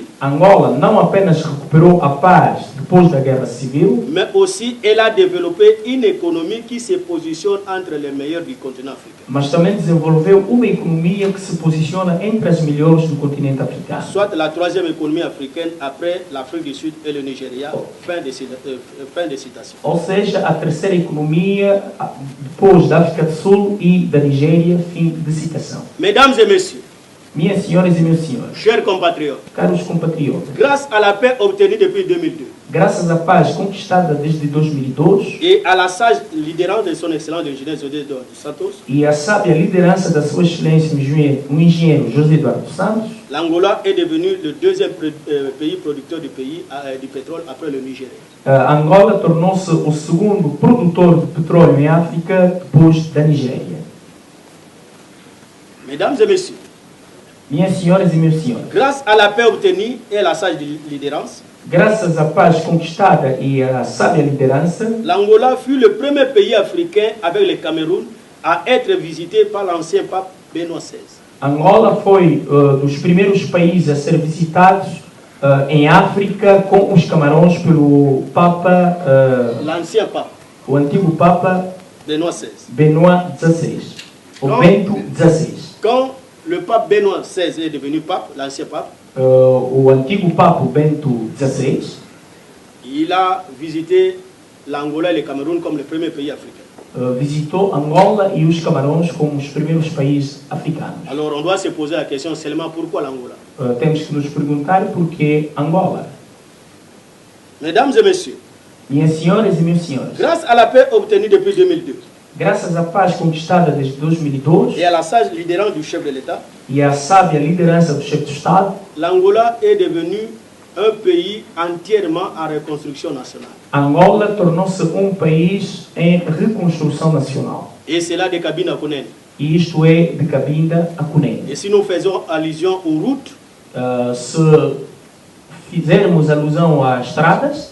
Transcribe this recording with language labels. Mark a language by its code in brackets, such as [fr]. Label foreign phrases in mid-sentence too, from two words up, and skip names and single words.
[pt] Angola não apenas recuperou a paz depois da guerra civil, [fr] mais aussi elle a développé une économie qui se positionne entre les meilleurs du continent africain. [pt] mas também desenvolveu uma economia que se posiciona entre as melhores do continente africano. [fr] Soit la troisième économie africaine après l'Afrique du Sud et le Nigeria. Fin de citation. [pt] Ou seja, a terceira economia depois da África do Sul e da Nigéria. Fim de citação. [fr] Mesdames et messieurs, [pt] Minhas senhoras e meus senhores, [fr] chers compatriotes, [pt] caros compatriotas, [fr] grâce à la paix obtenue depuis 2002 [pt] graças à paz conquistada desde 2002 [fr] et à la sage liderança de son excellence l'ingénieur José dos Santos, [pt] e à sábia liderança da sua excelência o engenheiro José Eduardo dos Santos, [fr] l'Angola est devenu le deuxième pays producteur du pétrole après le Nigeria. [pt] Angola tornou-se o segundo produtor de petróleo em África depois da Nigéria. [fr] Mesdames et messieurs, [pt] Minhas senhoras e meus senhores, [fr] grâce à la paix obtenue et à la sage liderança, [pt] Graças à paz conquistada e à sábia liderança, [fr] l'Angola fut le premier pays africain avec le Cameroun à être visité par l'ancien pape Benoît XVI. [pt] Angola foi dos primeiros países a ser visitados em África com os Camarões pelo Papa, [fr] L'ancien pape [pt] o antigo Papa [fr] Benoît XVI. [pt] Benoît XVI, ou Não. Bento XVI. [fr] Quand le pape Benoît XVI est devenu pape, l'ancien pape, [pt] O antigo Papa Bento XVI [fr] il a visité l'Angola et le Cameroun comme le premier pays africain. [pt] visitou Angola e os Camarões como os primeiros países africanos. [fr] Alors on doit se poser la question seulement pourquoi l'Angola? [pt] Temos que nos perguntar porquê Angola. [fr] Mesdames et messieurs, [pt] Minhas senhoras e meus senhores, [fr] grâce à la paix obtenue depuis 2002 [pt] graças à paz conquistada desde 2002 [fr] et à la sage liderança du chef de l'État, [pt] e à sábia liderança do chefe de Estado, [fr] l'Angola est devenu un pays entièrement en reconstruction nationale. [pt] Angola tornou-se país em reconstrução nacional. [fr] Et c'est là des cabines à Kounen. [pt] E isto é de Cabinda a Cunene. [fr] Et si nous faisons allusion aux routes, [pt] Se fizermos alusão a estradas,